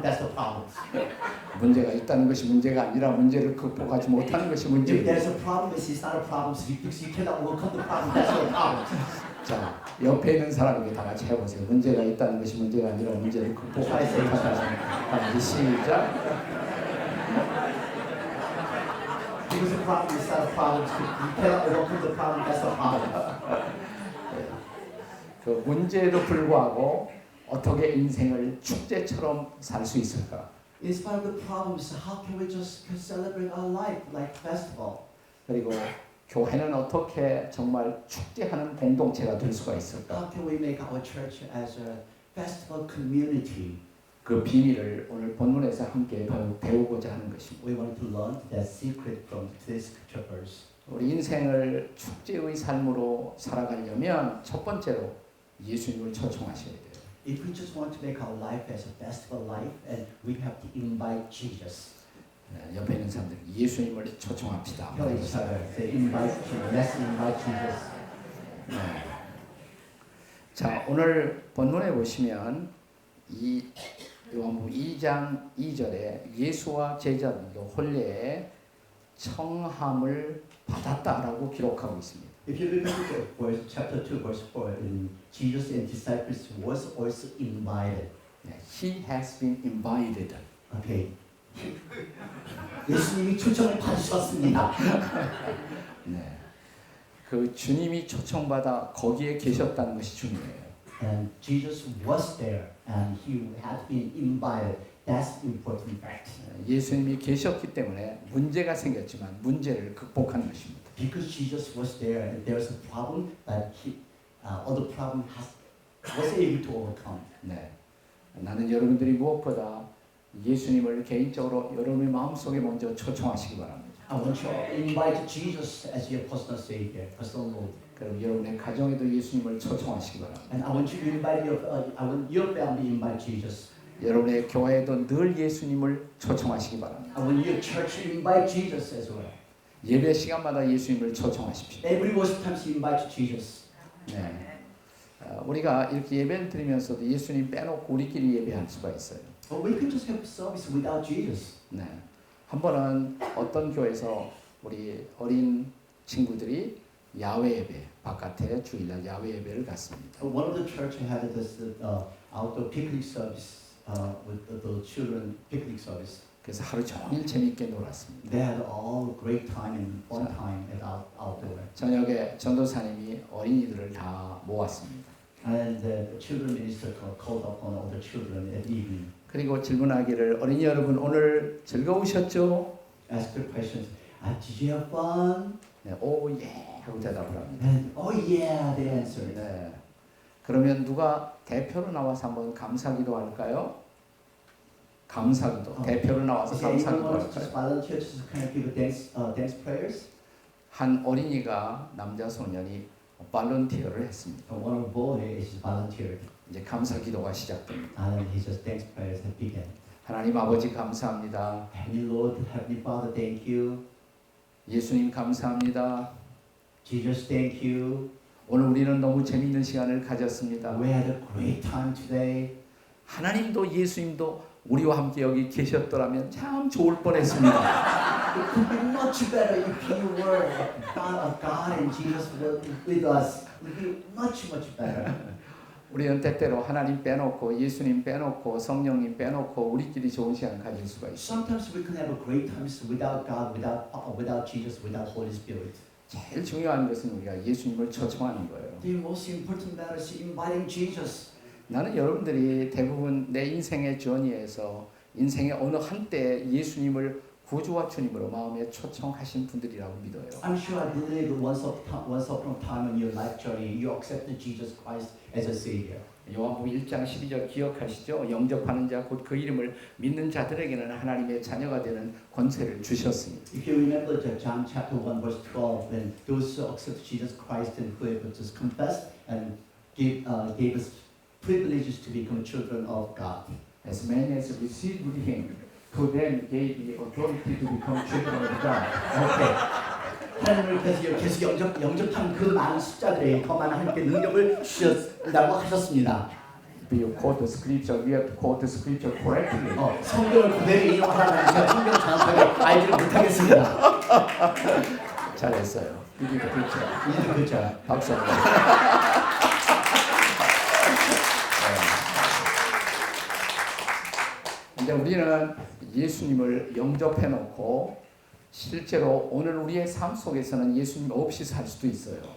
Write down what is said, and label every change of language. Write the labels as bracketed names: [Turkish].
[English] That's the problem. [Korean] 문제가 있다는 것이 문제가 아니라 문제를 극복하지 못하는 것이 [English] If [Korean] 문제예요. [English] there's a problem, it's not a problem because you cannot overcome the problem. That's the problem. [Korean] 자, 옆에 있는 사람에게 다 같이 해보세요. 문제가 있다는 것이 문제가 아니라 문제를 극복하지 못하는 것이 시작. [English] Because the problem is not a problem, you cannot overcome the problem. That's the problem. [Korean] 그 문제에도 불구하고 어떻게 인생을 축제처럼 살 수 있을까? [English] In spite of the problems, how can we just celebrate our life like festival? [Korean] 그리고 교회는 어떻게 정말 축제하는 공동체가 될 수가 있을까? [English] How can we make our church as a festival community? [Korean] 그 비밀을 오늘 본문에서 함께 배우고자 하는 것입니다. [English] We want to learn that secret from these scripture verse. [Korean] 우리 인생을 축제의 삶으로 살아가려면 첫 번째로 예수님을 초청하셔야 돼요. [English] If we just want to make our life as a festival life, and we have to invite Jesus. [Korean] 옆에 있는 사람들 예수님을 초청합시다. [English] Tell each other, say invite Jesus. Let's invite Jesus. [Korean] 자, 오늘 본문에 보시면 이 요한복음 2장 2절에 예수와 제자들도 혼례에 청함을 받았다라고 기록하고 있습니다. [English] If you look at the verse, chapter 2, verse 4, Jesus and disciples was also invited. He has been invited. Okay. [Korean] 예수님이 초청을 받으셨습니다. 네, 그 주님이 초청받아 거기에 계셨다는 것이 중요해요. [English] And Jesus was there, and he had been invited. That's important fact. [Korean] 예수님이 계셨기 때문에 문제가 생겼지만 문제를 극복하는 것입니다. [English] Because Jesus was there, and there was a problem, but other problem was able to overcome. [Korean] 네, 나는 여러분들이 무엇보다 예수님을 개인적으로 여러분의 마음속에 먼저 초청하시기 바랍니다. [English] I want you to invite Jesus as your personal Savior, personal Lord. [Korean] 그럼 여러분의 가정에도 예수님을 초청하시기 바랍니다. [English] And I want you to invite I want your family to invite Jesus. [Korean] 여러분의 교회에도 늘 예수님을 초청하시기 바랍니다. [English] I want your church to invite Jesus as well. [Korean] 예배 시간마다 예수님을 초청하십시오. [English] Every worship time you invite Jesus. [Korean] 네. 우리가 이렇게 예배를 드리면서도 예수님 빼놓고 우리끼리 예배할 수가 있어요. [English] But we can just have service without Jesus. [Korean] 네. 한 번은 어떤 교회에서 우리 어린 친구들이 야외 예배, 바깥에 주일날 야외 예배를 갔습니다. [English] One of the church had this outdoor picnic service with the children picnic service. [Korean] 그래서 하루 종일 재미있게 놀았습니다. [English] They had all great time and fun time at outdoor. [Korean] 저녁에 전도사님이 어린이들을 다 모았습니다. [English] And the children minister called upon all the children at evening. [Korean] 그리고 질문하기를 어린이 여러분 오늘 즐거우셨죠? [English] ask the questions. Did you have fun? [Korean] 네, 오, 예 하고 대답을 합니다. [English] And oh yeah, they answered. [Korean] 네. 그러면 누가 대표로 나와서 한번 감사기도 할까요? 감사기도. 대표로 나와서 [English] Is there anyone [Korean] 감사기도 [English] want to just [Korean] 할까요? [English] volunteer to kind of give a thanks prayers? [Korean] 한 어린이가 남자 소년이 발런티어를 했습니다. [English] One of the boy is volunteered, [Korean] 이제 감사기도가 시작됩니다. [English] and then he just thanks prayers have begun. [Korean] 하나님 아버지 감사합니다. [English] Heavenly Lord, Heavenly Father, thank you. [Korean] 예수님 감사합니다. [English] Jesus, thank you. [Korean] 오늘 우리는 너무 재미있는 시간을 가졌습니다. [English] We had a great time today. [Korean] 하나님도 예수님도 우리와 함께 여기 계셨더라면 참 좋을 뻔했습니다. [English] It could be much better if you were God and Jesus were with us. It would be much, much better. [Korean] 우리는 때때로 하나님 빼놓고 예수님 빼놓고 성령님 빼놓고 우리끼리 좋은 시간 가질 수가 있어요. [English] Sometimes we can have a great time without God, without Jesus, without Holy Spirit. [Korean] 제일 중요한 것은 우리가 예수님을 초청하는 거예요. [English] The most important matter is inviting Jesus. [Korean] 나는 여러분들이 대부분 내 인생의 journey에서 인생의 어느 한때 예수님을 구주와 주님으로 마음에 초청하신 분들이라고 믿어요. [English] I'm sure I believe that once upon a time in your life journey, you accepted Jesus Christ as a Savior. [Korean] 요한복음 1장 12절 기억하시죠? 영접하는 자 곧 그 이름을 믿는 자들에게는 하나님의 자녀가 되는 권세를 주셨습니다. [English] If you remember John chapter 1 verse 12, when those who accept Jesus Christ and who have just confessed and gave us privileges to become children of God. As many as received Him, to them gave the authority to become children of God. Okay. [Korean] 하나님을 계속 영접한 그 많은 숫자들이 더 많은 하나님께 능력을 주셨다고 하셨습니다. [English] If you quote the scripture, we have to quote the scripture correctly. [Korean] 성경을 그대로 인용하라면 제가 성경 정확하게 알지를 못하겠습니다. 잘했어요. 이게 그렇죠. 이제 그렇죠. 박수. 근데 우리는 예수님을 영접해 놓고 실제로 오늘 우리의 삶 속에서는 예수님 없이 살 수도 있어요.